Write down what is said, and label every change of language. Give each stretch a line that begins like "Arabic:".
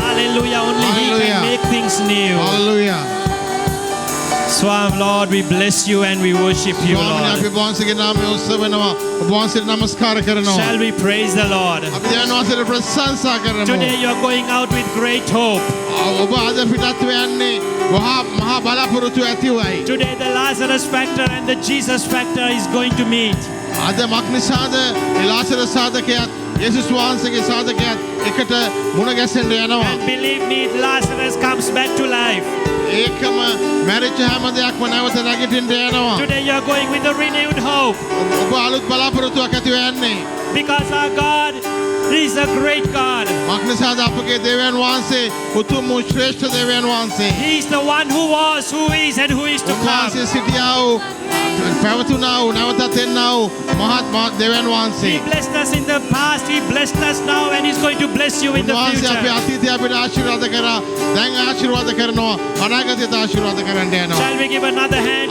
English: Hallelujah. Only He Hallelujah. can make things new. Hallelujah. Swam, Lord, we bless you and we worship you,
Sinhala: ස්වාමීනි අපි
English: Lord.
Sinhala: වහන්සේගේ නාමයෙන් උත්සවනවා. ඔබ වහන්සේට නමස්කාර කරනවා.
English: Shall we praise the Lord?
Sinhala: අපි දෙවියන් වහන්සේට ප්‍රශංසා කරමු.
English: Today you are going out with great hope.
Sinhala: ඔබ අද පිටත් වෙන්නේ මහා බලාපොරොත්තු ඇතිවයි.
English: Today the Lazarus factor and the Jesus factor is going to meet.
Sinhala: අද මක් නිසාද ඒ ලාසරස් සාධකයත් යේසුස් වහන්සේගේ සාධකයත් එකට මුණ ගැසෙන්න යනවා.
English: And believe me, Lazarus comes back to life.
Sinhala: ඒකම මැරිච්ච හැම දෙයක්ම නැවත නැගිටින්න යනවා.
English: Today you are going with a renewed hope.
Sinhala: ඔබ අලුත් බලාපොරොත්තුවක් ඇතිව යන්නේ.
English: Because our God is a great God.
Sinhala: මක් නිසාද අපගේ දෙවියන් වහන්සේ උතුම් වූ ශ්‍රේෂ්ඨ දෙවියන් වහන්සේ.
English: He is the one who was, who is, and who is to come.
Sinhala: උන්වහන්සේ සිටියා වූ පැවතුනා වූ නැවතත් එන්නා වූ මහත් දෙවියන් වහන්සේ.
English: He blessed us in the past, He blessed us now, and He's going to bless you in the
Sinhala: උන්වහන්සේ අපේ
English: future.
Sinhala: අතීතය අපිට ආශිර්වාද කරා. දැන් ආශිර්වාද කරනවා. අනාගතයට ආශිර්වාද කරන්න යනවා.
English: Shall we give another hand